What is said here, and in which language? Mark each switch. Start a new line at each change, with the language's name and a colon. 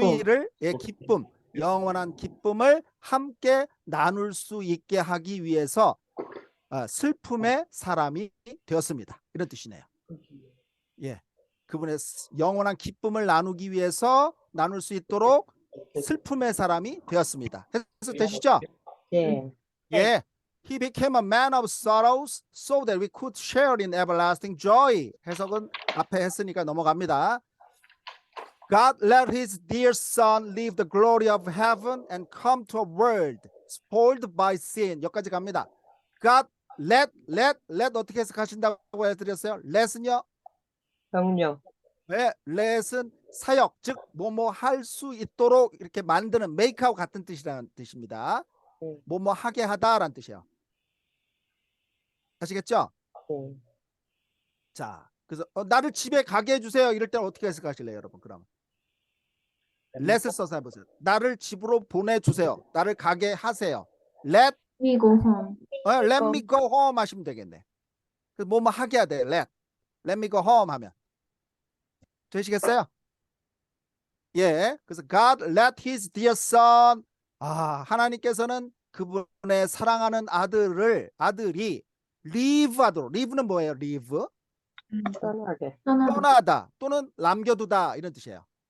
Korean: joy를 기쁨, 영원한 기쁨을 함께 나눌 수 있게 하기 위해서 슬픔의 사람이 되었습니다. 이런 뜻이네요. 예, 그분의 영원한 기쁨을 나누기 위해서 나눌 수 있도록 슬픔의 사람이 되었습니다. 해석되시죠? 예. 예.
English: He became a man of sorrows so that we could share in everlasting joy.
Korean: 해석은 앞에 했으니까 넘어갑니다.
English: God let his dear son leave the glory of heaven and come to a world spoiled by sin.
Korean: 여기까지 갑니다. God let 어떻게 해석하신다고 해드렸어요? let은요? 명령. 네, let은 사역, 즉 뭐뭐 할 수 있도록 이렇게 만드는 make하고 같은 뜻이라는 뜻입니다. 뭐뭐 하게 하다라는 뜻이에요. 아시겠죠? 네. 자, 그래서 나를 집에 가게 해주세요. 이럴 때는 어떻게 해석하실래요, 여러분? 그럼 let을 써서 해보세요. 나를 집으로 보내주세요. 나를 가게 하세요. let
English: We go home. let go. me go home
Korean: 하시면 되겠네. 그래서 뭐뭐 하게 해야 돼.
English: let me go home
Korean: 하면 되시겠어요? 예. 그래서
English: God let his dear son
Korean: 하나님께서는 그분의 사랑하는 아들이 leave 하도록. leave는 뭐예요? leave 떠나게. 떠나다. 떠나다 또는 남겨두다 이런 뜻이에요.